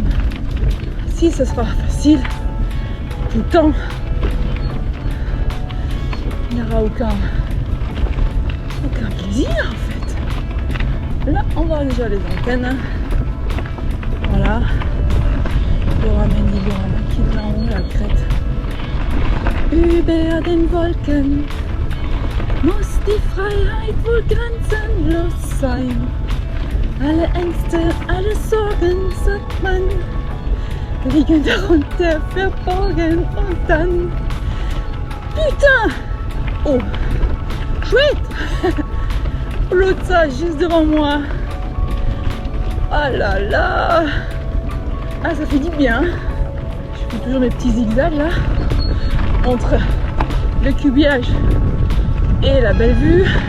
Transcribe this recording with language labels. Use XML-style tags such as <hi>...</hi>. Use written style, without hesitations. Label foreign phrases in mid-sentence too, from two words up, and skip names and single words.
<fr>Si ce sera facile tout le temps, il n'y aura aucun plaisir en fait. Là on voit déjà les antennes. Voilà. Le ramène qui est en haut, la crête.</fr> <de>Über den Wolken muss die Freiheit wohl grenzenlos sein. Alle Ängste, alle Sorgen, sagt man, liegen darunter verborgen und dann...</de> <fr>Putain! Oh! Chouette! L'autre ça, juste devant moi. Oh là là! Ah, ça fait du bien. Je fais toujours mes petits zigzags là. Entre le cubiage et la belle vue.</fr>